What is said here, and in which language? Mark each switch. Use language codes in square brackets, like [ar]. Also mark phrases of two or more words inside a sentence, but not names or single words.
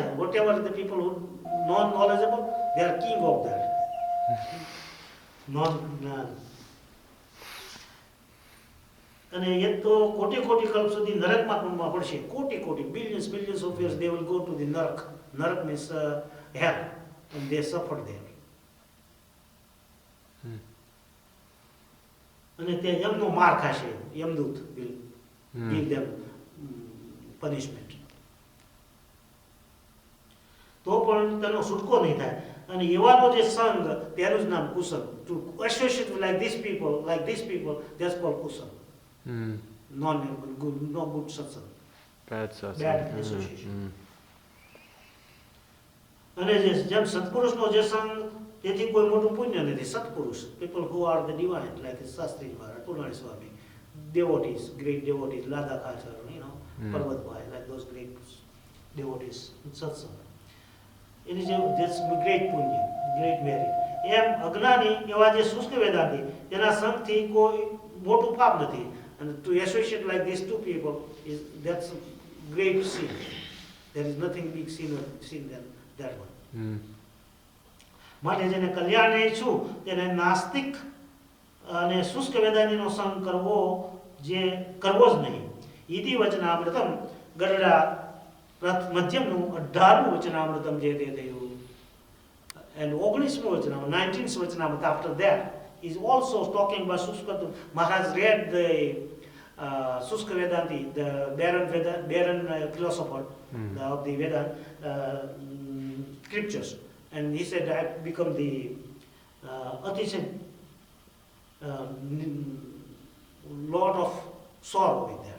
[en] Whatever the people who non-knowledgeable, they are king of that. [gu] non-જ્ઞાન. અને એ તો કોટી કલ્પ સુધી નરકમાં પડશે. [en] કોટી billions of years they will go to the નરક. નરક means hell, and they suffer there. [gu] અને તે યમનો માર ખાશે. [en] યમદૂત will give them punishment. [gu] તો પણ તેનો છૂટકો નહીં થાય. અને એવાનો જે સંગ, તેનું જ નામ કુસલ. [en] To associate with like these people, that's called kusal. No good satsang. Bad satsang. Bad association. [gu] અને જેમ સત્પુરુષનો જે સંગ, તેથી કોઈ મોટું પુણ્ય નથી. સત્પુરુષ, [en] people who are the divine, like Sastri Maharaj, Purnani Swami, devotees, great devotees, Lada Khachar, Parvat Bhai, like those great devotees, satsang. It is this great punya, great merit. [gu] એમ અજ્ઞાની એવા જે શુષ્ક વેદાંતિ, તેના સંગથી કોઈ મોટું પાપ નથી. [en] And to associate like these two people, that's a great sin. There is nothing big sin than that one. [gu] માટે જેને કલ્યાણ ઈચ્છું તેને નાસ્તિક અને શુષ્ક વેદાંતિનો સંગ કરવો જ નહીં. ઈતિ વચનામૃતમ ગરડા મધ્યમનું 18મું વચનામૃતમ જે તે થયું, and 19મું વચનામૃત, 19th વચનામૃત [en] after that is also talking about Shushka. Maharaj read the Shushka Vedanti, the barren philosopher of the Vedan scriptures, and he said I become the Atisha lot of sorrow with that.